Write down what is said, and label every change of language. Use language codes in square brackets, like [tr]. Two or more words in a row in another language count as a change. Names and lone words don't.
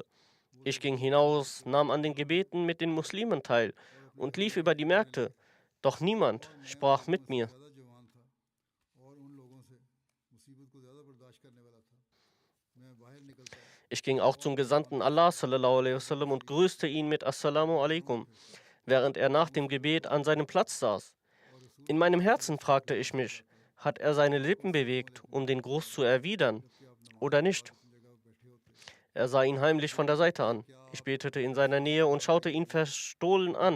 [de] Ich ging hinaus, nahm an den Gebeten mit den Muslimen teil und lief über die Märkte. Doch niemand sprach mit mir. Ich ging auch zum Gesandten Allah [ar] صلى الله عليه وسلم [de] und grüßte ihn mit [ar] السلام عليكم, [de] während er nach dem Gebet an seinem Platz saß. In meinem Herzen fragte ich mich, hat er seine Lippen bewegt, um den Gruß zu erwidern, oder nicht? Er sah ihn heimlich von der Seite an. Ich betete in seiner Nähe und schaute ihn verstohlen an.